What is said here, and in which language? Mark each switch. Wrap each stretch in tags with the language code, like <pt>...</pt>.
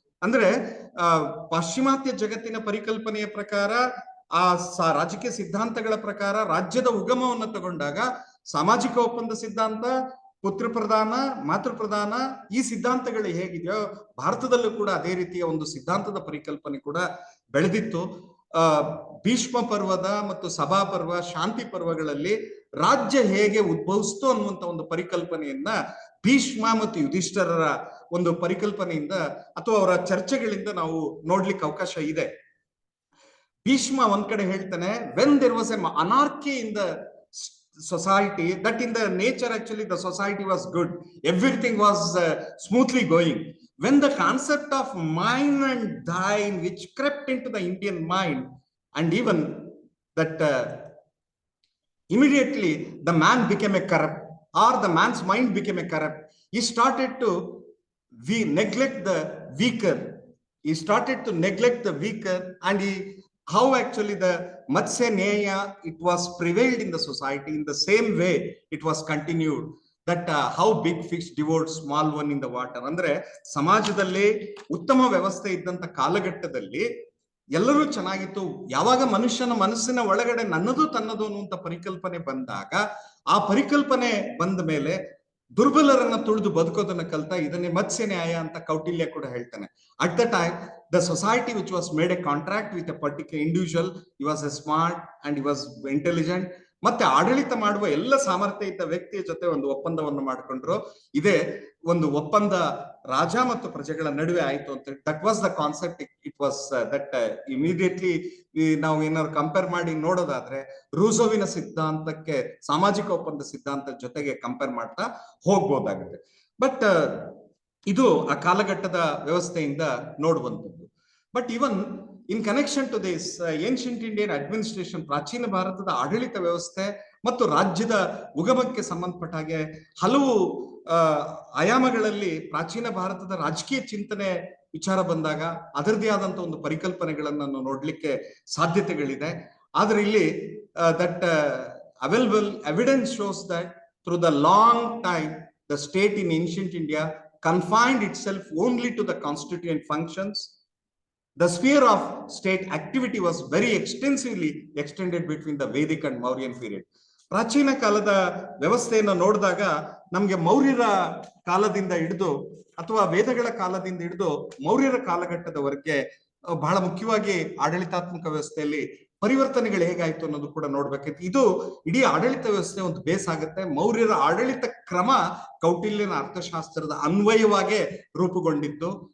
<kn>ಅಂದ್ರೆ ಪಾಶ್ಚಿಮಾತ್ಯ ಜಗತ್ತಿನ ಪರಿಕಲ್ಪನೆಯ ಪ್ರಕಾರ, ಆ ರಾಜಕೀಯ ಸಿದ್ಧಾಂತಗಳ ಪ್ರಕಾರ ರಾಜ್ಯದ ಉಗಮವನ್ನು ತಗೊಂಡಾಗ ಸಾಮಾಜಿಕ ಒಪ್ಪಂದ ಸಿದ್ಧಾಂತ, ಪುತ್ರ ಪ್ರಧಾನ, ಮಾತೃ ಪ್ರಧಾನ, ಈ ಸಿದ್ಧಾಂತಗಳು ಹೇಗಿದೆಯೋ ಭಾರತದಲ್ಲೂ ಕೂಡ ಅದೇ ರೀತಿಯ ಒಂದು ಸಿದ್ಧಾಂತದ ಪರಿಕಲ್ಪನೆ ಕೂಡ ಬೆಳೆದಿತ್ತು. ಭೀಷ್ಮ ಪರ್ವದ ಮತ್ತು ಸಭಾ ಪರ್ವ, ಶಾಂತಿ ಪರ್ವಗಳಲ್ಲಿ ರಾಜ್ಯ ಹೇಗೆ ಉದ್ಭವಿಸ್ತು ಅನ್ನುವಂತ ಒಂದು ಪರಿಕಲ್ಪನೆಯನ್ನ ಭೀಷ್ಮ ಮತ್ತು ಯುಧಿಷ್ಠರರ ಒಂದು ಪರಿಕಲ್ಪನೆಯಿಂದ ಅಥವಾ ಅವರ ಚರ್ಚೆಗಳಿಂದ ನಾವು ನೋಡ್ಲಿಕ್ಕೆ ಅವಕಾಶ ಇದೆ. ಭೀಷ್ಮ ಒಂದ್ ಕಡೆ ಹೇಳ್ತಾನೆ,</kn> <en>When there was a anarchy in the society, that in the nature actually the society was good, everything was smoothly going. When the concept of mine and thine which crept into the Indian mind, and even that immediately the man became a corrupt, or the man's mind became a corrupt. He started to neglect the weaker. He started to neglect the weaker, and how actually the Matsya Nyaya, it was prevailed in the society. In the same way it was continued, that how big fish devoured small one in the water.</en> <kn>ಅಂದ್ರೆ ಸಮಾಜದಲ್ಲಿ ಉತ್ತಮ ವ್ಯವಸ್ಥೆ ಇದ್ದಂತ ಕಾಲಘಟ್ಟದಲ್ಲಿ ಎಲ್ಲರೂ ಚೆನ್ನಾಗಿತ್ತು. ಯಾವಾಗ ಮನುಷ್ಯನ ಮನಸ್ಸಿನ ಒಳಗಡೆ ನನ್ನದು ತನ್ನದು ಅನ್ನುವಂತ ಪರಿಕಲ್ಪನೆ ಬಂದಾಗ, ಆ ಪರಿಕಲ್ಪನೆ ಬಂದ ಮೇಲೆ ದುರ್ಬಲರನ್ನ ತುಳಿದು ಬದುಕೋದನ್ನ ಕಲ್ತ. ಇದನ್ನೇ ಮತ್ಸ್ಯ ನ್ಯಾಯ ಅಂತ ಕೌಟಿಲ್ಯ ಕೂಡ ಹೇಳ್ತಾನೆ.</kn> <en>at the time the society which was made a contract with a particular individual, he was a smart and he was intelligent,</en> <kn>ಮತ್ತೆ ಆಡಳಿತ ಮಾಡುವ ಎಲ್ಲ ಸಾಮರ್ಥ್ಯ ಇದ್ದ ವ್ಯಕ್ತಿಯ ಜೊತೆ ಒಂದು ಒಪ್ಪಂದವನ್ನು ಮಾಡಿಕೊಂಡ್ರು. ಇದೇ ಒಂದು ಒಪ್ಪಂದ ರಾಜ ಮತ್ತು ಪ್ರಜೆಗಳ ನಡುವೆ ಆಯ್ತು ಅಂತ.</kn> <en>That was the concept. It was that immediately</en> <kn>ನಾವು ಏನಾದ್ರು ಕಂಪೇರ್ ಮಾಡಿ ನೋಡೋದಾದ್ರೆ ರೂಸೋವಿನ ಸಿದ್ಧಾಂತಕ್ಕೆ ಸಾಮಾಜಿಕ ಒಪ್ಪಂದ ಸಿದ್ಧಾಂತದ ಜೊತೆಗೆ ಕಂಪೇರ್ ಮಾಡ್ತಾ ಹೋಗ್ಬೋದಾಗುತ್ತೆ. ಬಟ್ ಇದು ಆ ಕಾಲಘಟ್ಟದ ವ್ಯವಸ್ಥೆಯಿಂದ ನೋಡುವಂಥದ್ದು.</kn> <en>but even in connection to this ancient Indian administration,</en> <kn>ಪ್ರಾಚೀನ ಭಾರತದ ಆಡಳಿತ ವ್ಯವಸ್ಥೆ ಮತ್ತು ರಾಜ್ಯದ ಉಗಮಕ್ಕೆ ಸಂಬಂಧಪಟ್ಟ ಹಾಗೆ ಹಲವು ಆಯಾಮಗಳಲ್ಲಿ ಪ್ರಾಚೀನ ಭಾರತದ ರಾಜಕೀಯ ಚಿಂತನೆ ವಿಚಾರ ಬಂದಾಗ ಅದರದೇ ಆದಂತ ಒಂದು ಪರಿಕಲ್ಪನೆಗಳನ್ನು ನೋಡ್ಲಿಕ್ಕೆ ಸಾಧ್ಯತೆಗಳಿದೆ. ಆದ್ರೆ ಇಲ್ಲಿ</kn> <en>That available evidence shows that through the long time the state in ancient India confined itself only to the constituent functions. The sphere of state activity was very extensively extended between the Vedic and Mauryan period.</en> <kn>ಪ್ರಾಚೀನ ಕಾಲದ ವ್ಯವಸ್ಥೆಯನ್ನು ನೋಡಿದಾಗ ನಮ್ಗೆ ಮೌರ್ಯರ ಕಾಲದಿಂದ ಹಿಡಿದು ಅಥವಾ ವೇದಗಳ ಕಾಲದಿಂದ ಹಿಡಿದು ಮೌರ್ಯರ ಕಾಲಘಟ್ಟದವರೆಗೆ ಬಹಳ ಮುಖ್ಯವಾಗಿ ಆಡಳಿತಾತ್ಮಕ ವ್ಯವಸ್ಥೆಯಲ್ಲಿ ಪರಿವರ್ತನೆಗಳು ಹೇಗಾಯ್ತು ಅನ್ನೋದು ಕೂಡ ನೋಡ್ಬೇಕಿತ್ತು. ಇದು ಇಡೀ ಆಡಳಿತ ವ್ಯವಸ್ಥೆ ಒಂದು ಬೇಸ್ ಆಗುತ್ತೆ. ಮೌರ್ಯರ ಆಡಳಿತ ಕ್ರಮ ಕೌಟಿಲ್ಯನ ಅರ್ಥಶಾಸ್ತ್ರದ ಅನ್ವಯವಾಗಿ ರೂಪುಗೊಂಡಿತ್ತು.</kn>